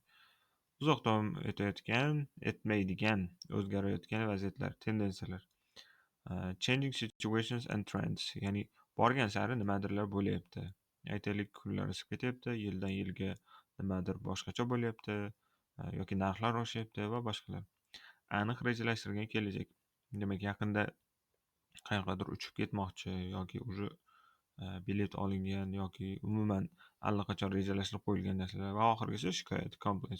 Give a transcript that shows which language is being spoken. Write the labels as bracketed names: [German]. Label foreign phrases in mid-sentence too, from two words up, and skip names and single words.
[Uzbek] Uzoq davom etayotgan, etmaydigan, o'zgarayotgan vaziyatlar, tendensiyalar. [English] Changing situations and trends. [Uzbek] Ya'ni borgan sari nimadirlar bo'lyapti. Aytaylik, kunlar isib ketyapti, yildan yilga nimadir boshqacha bo'lyapti, yoki narxlar oshyapti va boshqalar. Aniq rejalashtirilgan kelajak. Demak, yaqinda qayergadir uchib ketmoqchi yoki уже bilet olingan yoki umuman allaqachon rejalashtirib qo'yilgan narsalar va oxirgisi shikoyat, complaints.